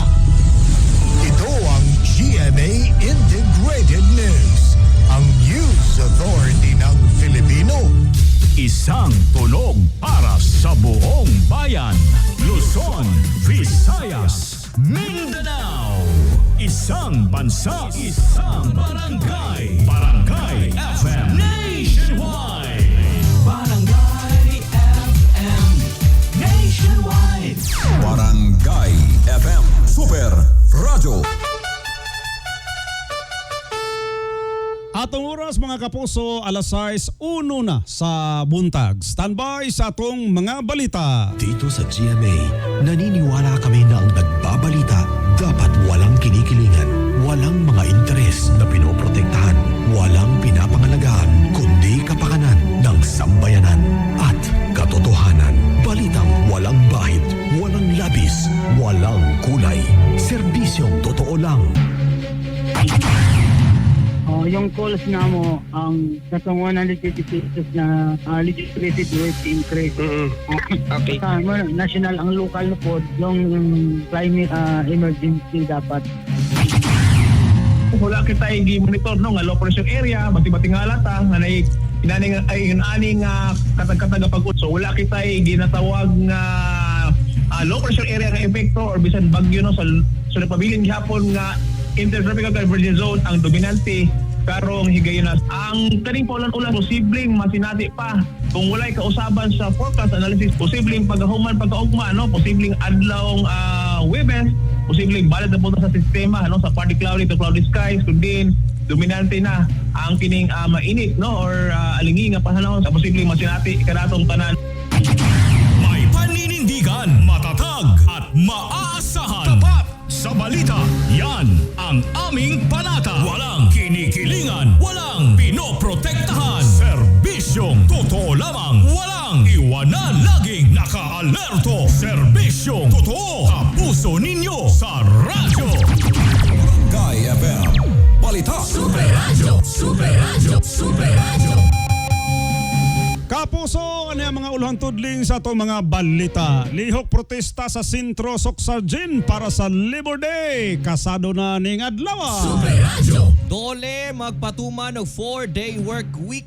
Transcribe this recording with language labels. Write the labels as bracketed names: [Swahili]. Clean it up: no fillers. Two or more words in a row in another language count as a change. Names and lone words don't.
[Filipino] Ito ang GMA Integrated News, ang [English] news authority [Filipino] ng Filipino. Isang tunog para sa buong bayan. Luzon, Visayas, Mindanao. Isang bansa, isang barangay. Barangay FM Nationwide. Barangay FM Nationwide. Barangay FM Super Radio. [Cebuano] Atong oras mga kapuso, alas 6:01 na sa buntag. Standby sa atong mga balita. [Filipino] Dito sa GMA, naniniwala kami na ang nagbabalita dapat walang kinikilingan, walang mga interes na pinoprotektahan, walang pinapangalagaan, kundi kapakanan ng sambayanan at katotohanan. Balitang walang bahid, walang labis, walang kulay. Serbisyong totoo lang. Yung calls na mo, ang kasong 150 pesos na [English] legislative rate increase. [Filipino] Okay. National, ang local na po, yung [English] climate emergency [Filipino] dapat. [Cebuano] Wala kita i-monitor no nga low pressure area, bati-bati nga lata nga inaning ay aning katag-katag pag so wala kita ginatawag nga low pressure area nga epekto or bisan bagyo no sa napabilin gihapon nga [English] intertropical convergence zone [Cebuano] ang dominante karong higayon na ang kaning paulan-ulan posibleng masinati pa kung walay kausaban sa [English] forecast analysis, [Cebuano] posibleng pagkahuman pagkaugma no, posibleng adlawng Webes, posibleng balad na punta sa sistema no, sa [English] partly cloudy to cloudy skies [Cebuano] kundi dominante na ang kining mainit no or alingi nga panahon sa posibleng masinati kanatong tanan. [Filipino] May paninindigan, matatag at maaasahan. Tapat sa balita, yan ang aming panata. Walang kinikilingan, walang pinoprotektahan. Serbisyong totoo lamang, walang iwanan. Laging naka-alerto. Serbisyong totoo, kapuso ninyo sa radyo. Barangay FM Balita. Super Radio, Super Radio, Super Radio. [Cebuano] Kapuso, ano ang mga ulang tudling sa itong mga balita? Lihok protesta sa Sentro Soksargen para sa Labor Day. Kasado na ning adlaw. Super Radio. Dole magpatuman og 4-day work week.